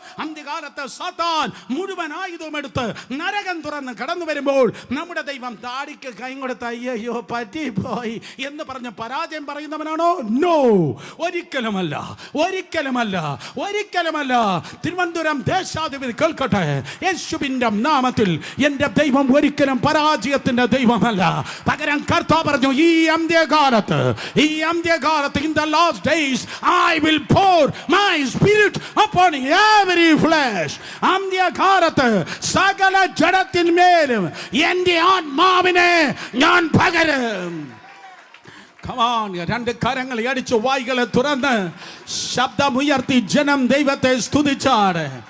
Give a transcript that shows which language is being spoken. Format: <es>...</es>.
<ml>അന്ത്യകാലത്ത് സാത്താൻ മുഴുവൻ ആയുധം എടുത്ത് നരകം തുറന്ന് കടന്നു വരുമ്പോൾ നമ്മുടെ ദൈവം താടിക്ക് കൈ കൊടുത്ത് അയ്യോ പറ്റിപ്പോയി എന്ന് പറഞ്ഞ് പരാജയം പറയുന്നവനാണോ? നോ, ഒരിക്കലുമല്ല, ഒരിക്കലുമല്ല, ഒരിക്കലുമല്ല. തിരുവനന്തപുരം ദേശാധിപതി കേൾക്കട്ടെ, യേശുവിന്റെ നാമത്തിൽ എന്റെ ദൈവം ഒരിക്കലും പരാജയത്തിന്റെ ദൈവമല്ല. പകരം കർത്താവ് പറഞ്ഞു, ഈ അന്ത്യകാലത്ത്</ml> <en>in the last days I will pour my spirit upon every flesh.</en> <ml>അന്ത്യകാലത്ത് സകല ജഡത്തിന്മേലും എന്റെ ആത്മാവിനെ ഞാൻ പകരും. രണ്ട് കരങ്ങൾ അടിച്ചു വായ്കളെ തുറന്ന് ശബ്ദമുയർത്തി ജനം ദൈവത്തെ സ്തുതിച്ചാണ്.</ml>